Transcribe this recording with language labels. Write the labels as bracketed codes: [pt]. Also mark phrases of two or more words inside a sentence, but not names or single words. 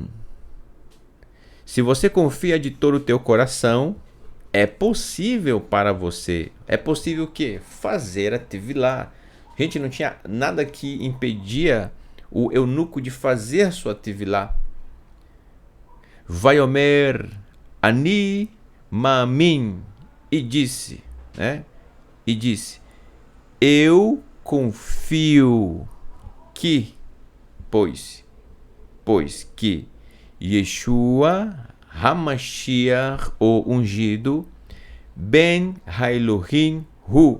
[pt] Se você confia de todo o teu coração, é possível para você. É possível o quê? Fazer a tevilá. Gente, não tinha nada que impedia o eunuco de fazer sua tevilá. [he] ויאמר אני מאמין, [pt] e disse, né? E disse, eu confio que, pois que Yeshua Hamashiach, o ungido, [he] בן האלוהים הוא.